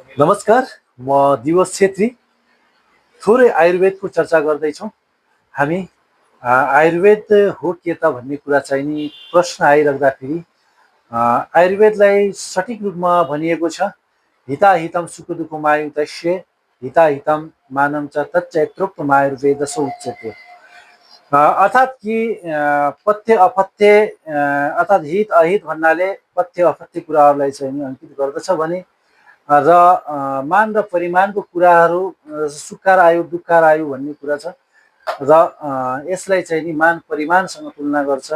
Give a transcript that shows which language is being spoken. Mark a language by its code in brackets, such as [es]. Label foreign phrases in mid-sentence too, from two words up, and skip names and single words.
[ne] नमस्कार, म दिवस छेत्री। थोरै आयुर्वेदको चर्चा गर्दैछौँ हामी। आयुर्वेद हो के त भन्ने कुरा चाहिँ नि प्रश्न आइराख्दाखेरि आयुर्वेदलाई सठिक रूपमा भनिएको छ, [sa] हिता हितम सुख दुःखमायु तस्य हिता हितम मानम च तच्च यत्रोक्तम आयुर्वेदसो उच्यते। [ne] अर्थात् कि पथ्य अपथ्य अर्थात् हित अहित भन्नाले पथ्य अपथ्य कुराहरूलाई चाहिँ नि अङ्कित गर्दछ भने र मान र परिमाणको कुराहरू सुखार आयु दुःखार आयु भन्ने कुरा छ र यसलाई चाहिँ नि मान परिमाणसँग तुलना गर्छ।